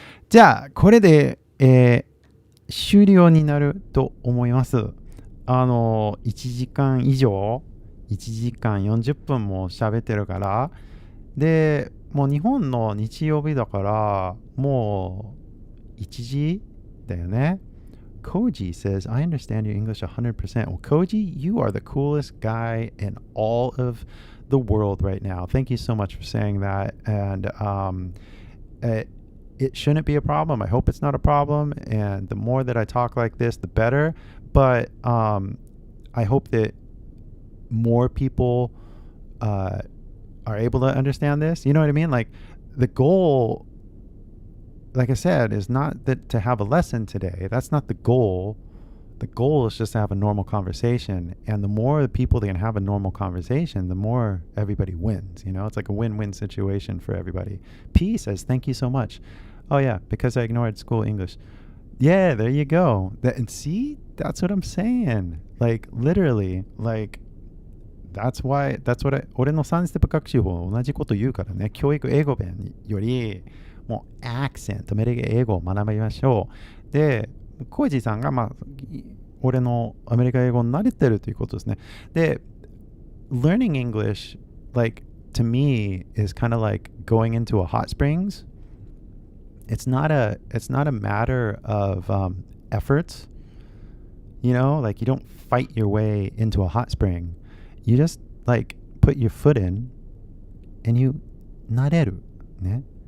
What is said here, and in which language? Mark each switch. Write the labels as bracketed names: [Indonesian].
[Japanese] じゃあこれで、終了になると思います。 1時間以上1時間40分も喋ってるからでもう日本の日曜日だからもう1時だよね。 [English] Koji says, I understand your English 100%. Well, Koji, you are the coolest guy in all of the world right now. Thank you so much for saying that. And it shouldn't be a problem. I hope it's not a problem. And the more that I talk like this, the better. But I hope that more people are able to understand this. You know what I mean? Like the goal, like I said, is not that to have a lesson today. That's not the goal. The goal is just to have a normal conversation. And the more people that can have a normal conversation, the more everybody wins. You know, it's like a win-win situation for everybody. P says, thank you so much. Oh yeah, because I ignored school English. Yeah, there you go. And see, that's what I'm saying. Like literally, like that's what [Japanese] 俺の3ステップ学習法同じこと言うからね。教育英語弁よりもうアクセント、アメリカ英語を学びましょう。で、コイジさんが俺のアメリカ英語に慣れてるということですね。 [English] で、learning English, like to me, is kind of like going into a hot springs. It's not a matter of efforts. You know, like you don't fight your way into a hot spring. You just like put your foot in and you [Japanese] 慣れるね。